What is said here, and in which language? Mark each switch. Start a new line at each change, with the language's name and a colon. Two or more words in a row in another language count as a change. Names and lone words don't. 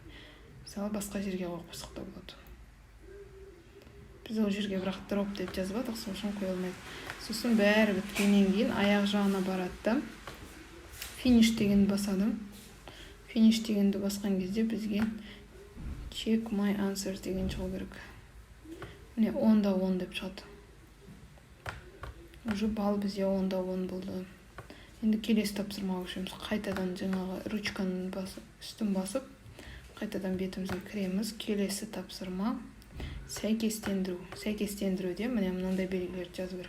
Kazakh: Мысалы, басқа жерге қойсақ та болады. Біз ол жерге бірақ drop деп жазып жатық, сол үшін қойылмайды. Сосын бәрі біткеннен кейін аяқ жағына барады. Finish дегенді басадым. Finish дегенді басқан кезде бізге
English: check my answers
Kazakh: деген шығу керек. Міне 10-да 10 деп шығады. Уже бал бізде 10-да 10 болды. Енді келесі тапсырмаға көшеміз. Қайтадан жаңағы ручканың үстін басып, қайтадан бетімізге кіреміз. Келесі тапсырма сәйкестендіруде міне мынандай белгілерді жазу керек.